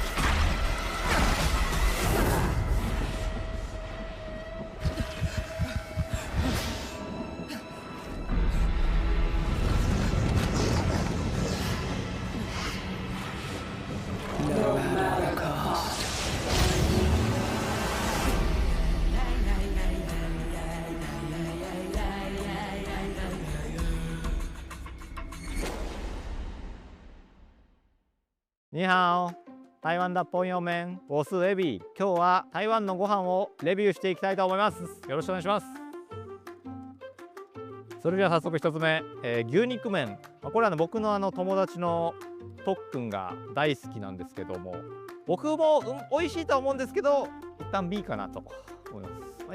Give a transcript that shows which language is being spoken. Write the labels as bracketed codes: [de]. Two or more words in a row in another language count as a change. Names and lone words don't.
[en] No matter the cost. [zh] 你好。台湾脱本用麺我是エビ。 [ja] 今日は台湾のご飯をレビューしていきたいと思います。よろしくお願いします。それでは早速1つ目、牛肉麺。これは僕の友達のとっくんが大好きなんですけども、僕も、美味しいとは思うんですけど、一旦 B かなと思います。